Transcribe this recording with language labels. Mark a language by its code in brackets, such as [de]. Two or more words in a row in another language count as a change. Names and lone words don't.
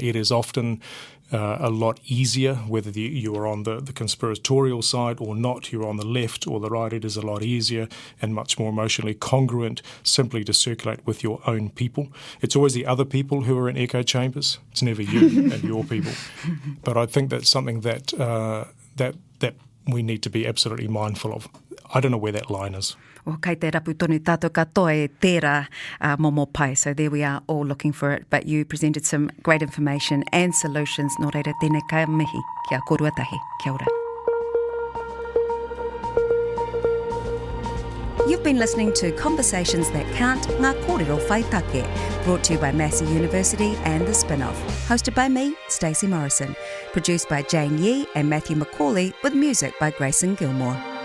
[en] It is often a lot easier, whether you are on the conspiratorial side or not, you're on the left or the right, it is a lot easier and much more emotionally congruent simply to circulate with your own people. It's always the other people who are in echo chambers. It's never you and your people. But I think that's something that we need to be absolutely mindful of. I don't know where that line is. [mi] O kei te rapu tonu tātou katoa e tērā momo pai. [en] So there we are, all looking for it. But you presented some great information and solutions. [mi] Nō reira, tēnei ka mihi kia koruatahi. Kia ora. [en] You've been listening to Conversations That Count, Ngā Kōrero Whai Take, brought to you by Massey University and The Spin-Off. Hosted by me, Stacey Morrison. Produced by Jane Yee and Matthew McCauley, with music by Grayson Gilmore.